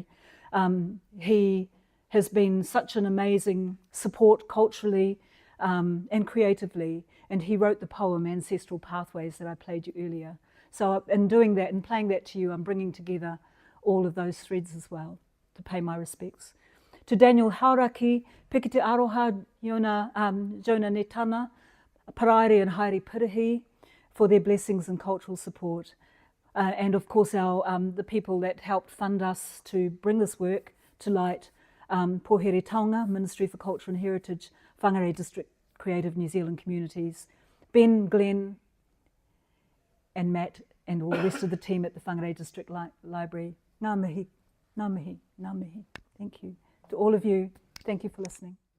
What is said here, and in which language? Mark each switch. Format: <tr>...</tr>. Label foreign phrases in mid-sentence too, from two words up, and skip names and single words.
<en>He has been such an amazing support culturally and creatively, and he wrote the poem Ancestral Pathways that I played you earlier. So in doing that and playing that to you, I'm bringing together all of those threads as well to pay my respects. To Daniel Hauraki, Piki te Aroha, Jonah Netana, Paraire and Haere Pirihi, for their blessings and cultural support. And of course the people that helped fund us to bring this work to light, Pōhere Taonga, Ministry for Culture and Heritage, Whangārei District Creative New Zealand Communities, Ben, Glenn and Matt and all the rest of the team at the Whangārei District Library.</en> <mi>Ngā mihi, ngā mihi, ngā mihi.</mi> <en>Thank you. To all of you, thank you for listening.</en>